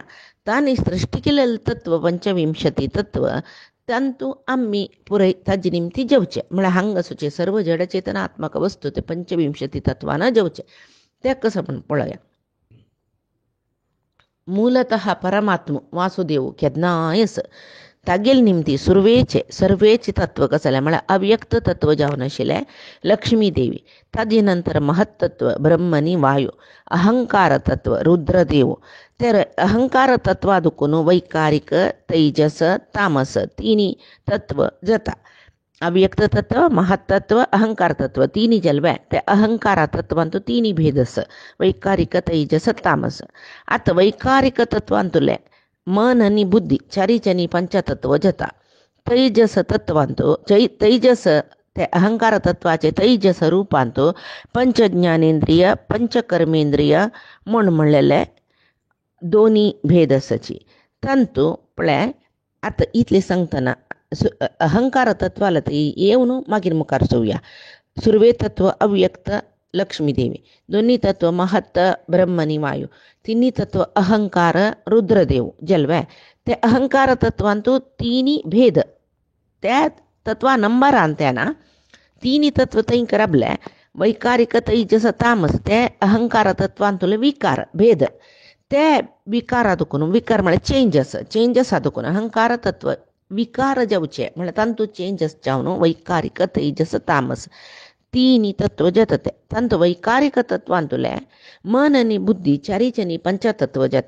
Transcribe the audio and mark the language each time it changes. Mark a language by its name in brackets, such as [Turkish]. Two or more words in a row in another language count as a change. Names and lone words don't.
[Konkani] तांणी सृश्टी केलेले तत्व 25 तत्व तांतू आम्ही पुरय ताजे निमती जेवचे म्हळ्यार हांगासूचे सर्व जडचेतनात्मक वस्तू ते 25 तत्वान जेवचे. ते कसं पण पळया. मूलतः परमात्म वासुदेव केदनायस तागेल निमती सर्वेचे तत्व कसले म्हळ्यार अव्यक्त तत्व जावन आशिल्ले लक्ष्मी देवी, ताजे नंतर महत्तत्व ब्रह्मनी वायू, अहंकार तत्व रुद्रदेव, ते अहंकार तत्वा दुखून वैकारिक तैजस तामस तिनी तत्व जाता. अव्यक्त तत्व, महत्तत्व, अहंकार तत्व तिनी जल्वे. ते अहंकार तत्वांतू तिनी भेदस वैकारिक तैजस तामस. आता वैकारिक तत्वांतुले मन आणि बुद्धी चारीचनी पंचतत्व जाता. तैजस तत्वांतू तैजस ते अहंकार तत्वाचे तैजस रूपांतू पंचज्ञानेंद्रिय पंचकर्मेंद्रिय म्हूण म्हणलेले दोन्ही भेद आसाची. तांतू पळय आतां इतले सांगतना अहंकार तत्वाला ती येवन मागीर मुखार चोवया. सुरवे तत्व अव्यक्त लक्ष्मी देवी, दोन्ही तत्व महत्त ब्रह्मनी वायू, तिन्ही तत्व अहंकार रुद्रदेव जल्वे. ते अहंकार तत्वांतू तिनी भेद त्या तत्वा नंबरान त्याना तिनी तत्व थंय करबले. वैकारिक तैजस तामस ते अहंकार तत्वांतुले विकार भेद. ते विकारा दुखून विकार म्हळ्यार चेंजस दुखून अहंकार तत्व विकार जावचे म्हळ्यार तांतू चेंजस जावन वैकारिक तैजस तामस तिनी तत्व जाता. ते तांतू वैकारिक तत्वांतुले मन आनी बुद्धी चारीचनी पंचतत्व जाता.